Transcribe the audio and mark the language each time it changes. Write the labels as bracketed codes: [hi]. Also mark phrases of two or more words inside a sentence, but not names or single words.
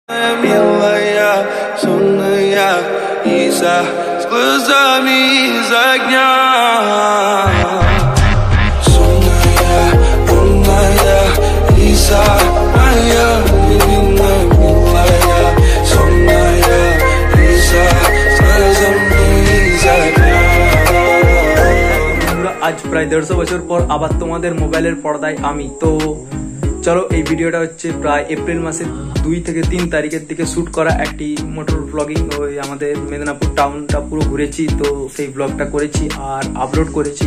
[ru] Милая, сонная, Иса с глазами из огня. Сонная, умная, Иса моя невинная, милая, сонная, Иса с глазами из огня. [bn] আজ প্রায় 150 বছর পর আবার তোমাদের মোবাইলের পর্দায় আমি। তো চলো, এই ভিডিওটা হচ্ছে প্রায় এপ্রিল মাসের 2 থেকে 3 তারিখের দিকে শ্যুট করা একটি [en] motor blogging. [bn] ওই আমাদের মেদিনীপুর টাউনটা পুরো ঘুরেছি, তো সেই ব্লগটা করেছি আর আপলোড করেছি।